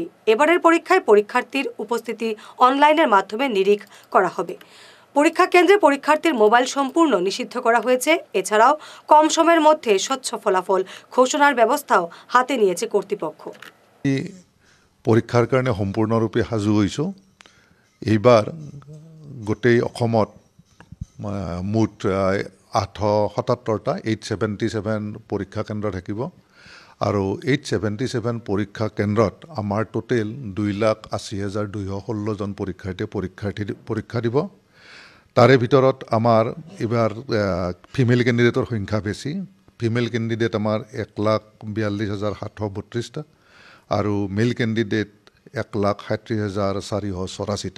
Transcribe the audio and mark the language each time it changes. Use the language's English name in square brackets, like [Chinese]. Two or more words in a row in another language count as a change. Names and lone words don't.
[Bangla] এবারের পরীক্ষায় পরীক্ষার্থীর উপস্থিতি অনলাইনের মাধ্যমে নিরীখ করা হবে। পরীক্ষা কেন্দ্রে পরীক্ষার্থীর মোবাইল সম্পূর্ণ নিষিদ্ধ করা হয়েছে। এছাড়াও কম সময়ের মধ্যে স্বচ্ছ ফলাফল ঘোষণার ব্যবস্থাও হাতে নিয়েছে কর্তৃপক্ষ। পরীক্ষার কারণে সম্পূর্ণরূপে সাজু হয়েছো। [Assamese] এইবার গোটেই অসমত মুঠ 877টা 877 পরীক্ষা কেন্দ্র থাকিব। আৰু 877 পৰীক্ষা কেন্দ্ৰত আমাৰ টোটেল 2,80,216জন পৰীক্ষা দিব। তাৰে ভিতৰত আমাৰ এইবাৰ [English] female candidate [Assamese] সংখ্যা বেছি। [English] female candidate [Assamese] আমাৰ 1,42,732টা আৰু [English] male candidate [Assamese] 1,37,484টা।